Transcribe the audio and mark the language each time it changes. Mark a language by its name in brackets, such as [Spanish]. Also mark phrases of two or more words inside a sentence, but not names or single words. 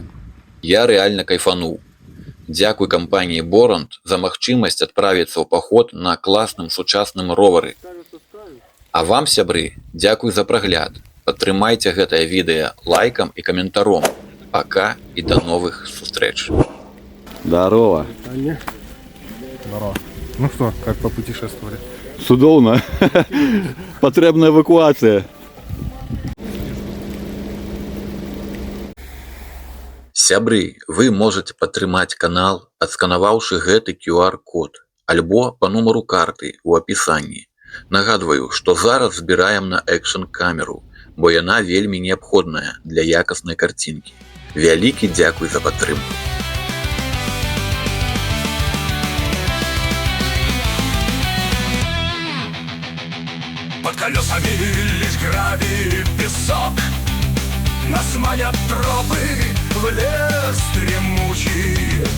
[Belarusian] Я рэальна кайфануў. Дзякуй кампаніі Боранд за магчымасць адправіцца ў паход на класным сучасным ровары. А вам, сябры, дзякуй за прагляд. Падтрымайце гэтае відэа лайкам і каментаром. Пока і да новых сустрэч. [Russian] Здорово. Здорово. Ну что, как попутешествовали? [Belarusian] Судоўна. Патрэбная эвакуацыя. Сябры, вы можете падтрымаць канал, адсканаваўшы гэты QR-код, альбо па нумару карты ў апісанні. Нагадваю, што зараз збіраем на экшн-камеру, бо яна вельмі неабходная для якаснай карцінкі. Вялікі дзякуй за падтрымку. [Russian] Под колесами лишь гравий и песок. Нас манят тропы в лес дремучий.